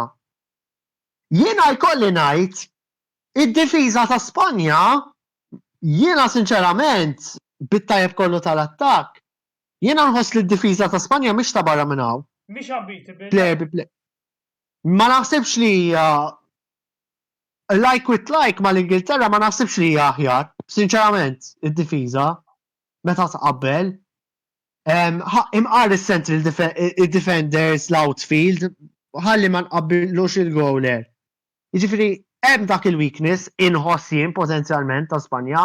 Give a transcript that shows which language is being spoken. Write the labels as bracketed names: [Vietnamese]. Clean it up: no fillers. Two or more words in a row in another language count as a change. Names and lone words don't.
[Maltese] Jiena jkolli ngħid id-difiża ta' Spanja, jiena sinċerament bit-tajjeb kollu tal-attakk, jiena nħoss li d-difiża ta' Spanja mhix ta' barra minn hawn. Mhix unbeatable. Ma naħsibx li [English] like with like [Maltese] ma l-Ingilterra ma naħsibx li hija aħjar, sinċerament, id-difiża meta tqabbel. Imqar is- [English] central defenders [Maltese] l-outfield, ħalli ma nqabbilux il-goaler. Jiġifieri hemm dak il-weakness inħoss jien potenzjalment ta' Spanja.